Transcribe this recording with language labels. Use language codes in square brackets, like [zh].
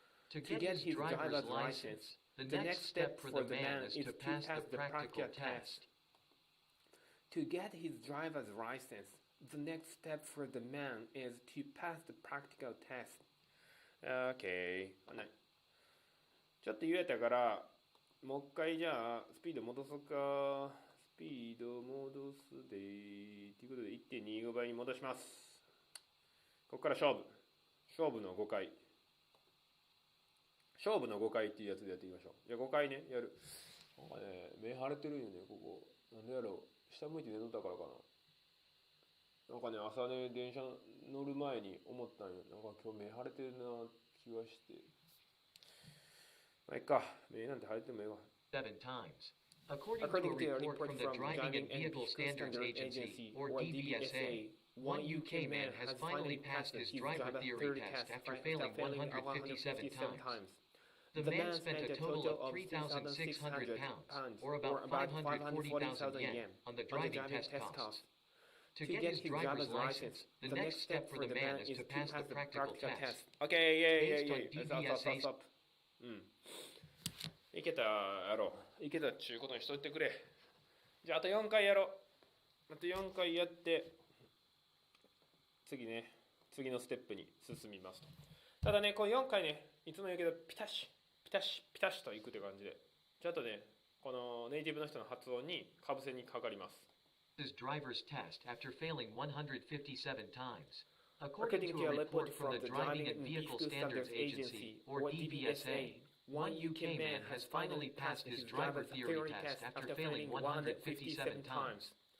[en] To get his driver's license, the next step for the man is to pass the practical test. To get his driver's license, the next step for the man is to pass the practical test. Okay. [ja] ちょっと言えたから、もう一回じゃあスピード戻そうか。スピード戻すで。ということで 1.25 倍に戻します。ここから勝負の5回。勝負の5回っていうやつでやっていきましょう。じゃあ5回ね、やる。なんかね、目腫れてるよね、ここ。なんでやろう。下向いて寝とったからかな。なんかね、朝ね、電車乗る前に思ったんよ。なんか今日目腫れてるな気がして。まあいっか。目なんて腫れてもええわ。 [en] 7 times. According to a report from the Driving and Vehicle Standards Agency, or DVSA, one UK man has finally passed his driver theory test after failing 157 times. The man spent a total of 3,600 pounds, or about 540,000 yen, on the driving test costs. To get his driver's license, the next step for the man is to pass the practical test. Okay, Based on DVSA. [ja] いけたやろう。いけたっちゅうことにしといてくれ。じゃああと4回やろう。あと4回やって、次のステップに進みますと。ただね、この4回ね、いつも言うけど、ピタシといくって感じで、ちょっとね、このネイティブの人の発音にかぶせにかかります。 [en] His driver's test after failing 157 times. According to a report from the Driving and Vehicle Standards Agency, or DVSA, one UK man has finally passed his driver theory test after failing 157 times.